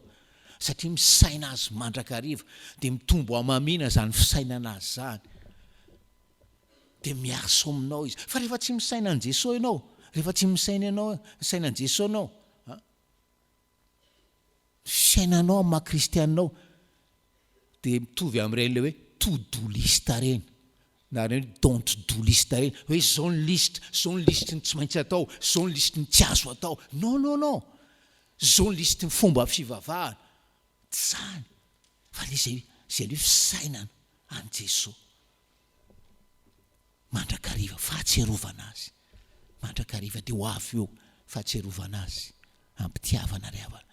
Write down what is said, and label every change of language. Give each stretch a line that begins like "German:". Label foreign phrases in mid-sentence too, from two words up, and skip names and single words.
Malagasy: Satria misaina azy mandrakariva dia mitombo amamina zany fisainana azy zany. Dia miasa aminao izy. Fa rehefa tsy misaina an Jesoa ianao, rehefa tsy misaina an Jesoa ianao, fiainanao amin'ny maha-kristianao dia mitovy amin'ireny hoe
English: to-do list
Malagasy: reny, na reny
English: don't do list
Malagasy: reny, hoe zao ny list ny tsy maintsy atao, zao ny list ny tsy azo atao. Non, zao ny list ny fomba fivavahana. Tsy zany, fa zay ilay fisainana an Jesoa mandrakariva, fahatserovana azy mandrakariva dia ho avy eo fahatserovana azy ampitiavana ry havana.